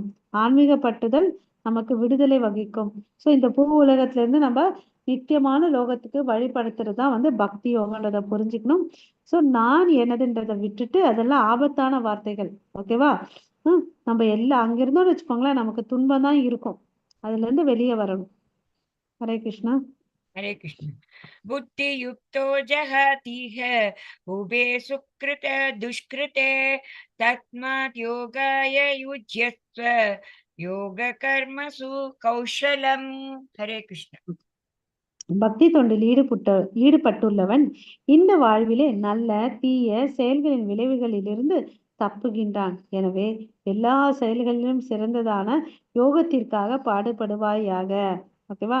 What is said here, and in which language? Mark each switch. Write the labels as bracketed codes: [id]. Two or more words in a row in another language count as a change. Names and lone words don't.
[ta] ஆன்மீக பற்றுதல் நமக்கு விடுதலை வகிக்கும். ஸோ இந்த பூ உலகத்துல இருந்து நம்ம நித்தியமான லோகத்துக்கு வழிபடுத்துறது தான் வந்து பக்தி யோகன்றதை புரிஞ்சுக்கணும். ஸோ நான் எனதுன்றதை விட்டுட்டு, அதெல்லாம் ஆபத்தான வார்த்தைகள். ஓகேவா? நம்ம எல்லாம் அங்கிருந்தோம்னு வச்சுக்கோங்களேன், நமக்கு துன்பம் தான் இருக்கும். அதுல இருந்து வெளியே வரணும். ஹரே கிருஷ்ணா. [sa] हरे कृष्ण। बुद्धियुक्तो जहातीह उभे सुकृत दुष्कृते तस्मात् योगाय युज्यस्व योग कर्मसु कौशलम्। हरे कृष्ण। [ta] பக்தி தொண்டில் ஈடுபட்டுள்ளவன் இந்த வாழ்விலே நல்ல தீய செயல்களின் விளைவுகளிலிருந்து தப்புகின்றான். எனவே எல்லா செயல்களிலும் சிறந்ததான யோகத்திற்காக பாடுபடுவாயாக. ஓகேவா?